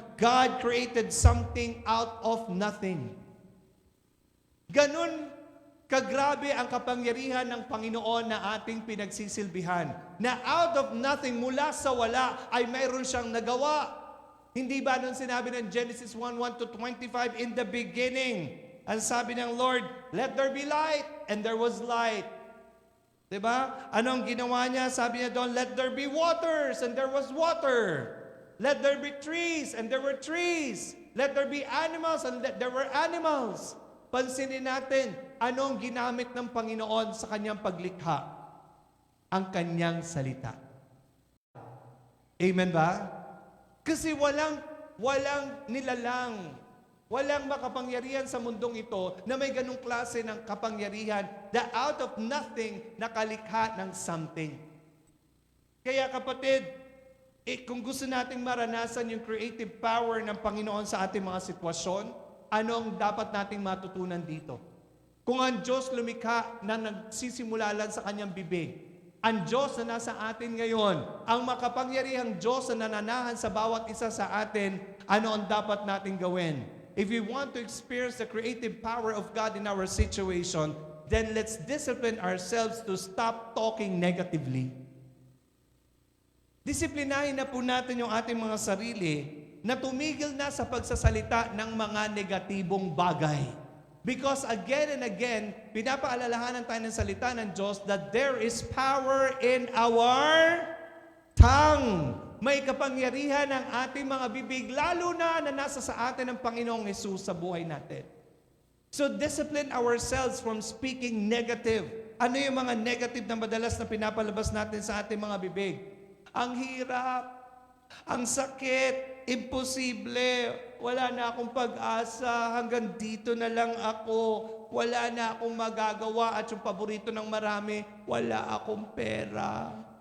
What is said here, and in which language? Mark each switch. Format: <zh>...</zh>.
<en>God created something out of nothing.</en> <tl>Ganun kagrabe ang kapangyarihan ng Panginoon na ating pinagsisilbihan. Na</tl> <en>out of nothing,</en> <tl>mula sa wala, ay mayroon siyang nagawa. Hindi ba nung sinabi ng Genesis 1:1 to 25,</tl> <en>in the beginning,</en> <tl>ang sabi ng Lord,</tl> <en>let there be light, and there was light.</en> <tl>Diba? Anong ginawa niya? Sabi niya doon,</tl> <en>let there be waters, and there was water. Let there be trees, and there were trees. Let there be animals, and there were animals.</en> <tl>Pansinin natin, anong ginamit ng Panginoon sa kanyang paglikha? Ang kanyang salita. Amen ba? Kasi walang nilalang, walang makapangyarihan sa mundong ito na may ganung klase ng kapangyarihan na</tl> <en>out of nothing</en> <tl>nakalikha ng something. Kaya kapatid, kung gusto nating maranasan yung creative power ng Panginoon sa ating mga sitwasyon, ano ang dapat nating matutunan dito? Kung ang Diyos lumikha na nagsisimula lang sa kanyang bibig, ang Diyos na nasa atin ngayon, ang makapangyarihang Diyos na nananahan sa bawat isa sa atin, ano ang dapat nating gawin?</tl> <en>If we want to experience the creative power of God in our situation, then let's discipline ourselves to stop talking negatively.</en> <tl>Disiplinahin na po natin yung ating mga sarili na tumigil na sa pagsasalita ng mga negatibong bagay.</tl> <en>Because again and again,</en> <tl>pinapaalalahanan tayo ng salita ng Diyos</tl> <en>that there is power in our tongue.</en> <tl>May kapangyarihan ang ating mga bibig, lalo na nasa sa atin ng Panginoong Hesus sa buhay natin.</tl> <en>So discipline ourselves from speaking negative.</en> <tl>Ano yung mga negative na madalas na pinapalabas natin sa ating mga bibig? Ang hirap, ang sakit, imposible, wala na akong pag-asa, hanggang dito na lang ako, wala na akong magagawa, at yung paborito ng marami, wala akong pera.</tl>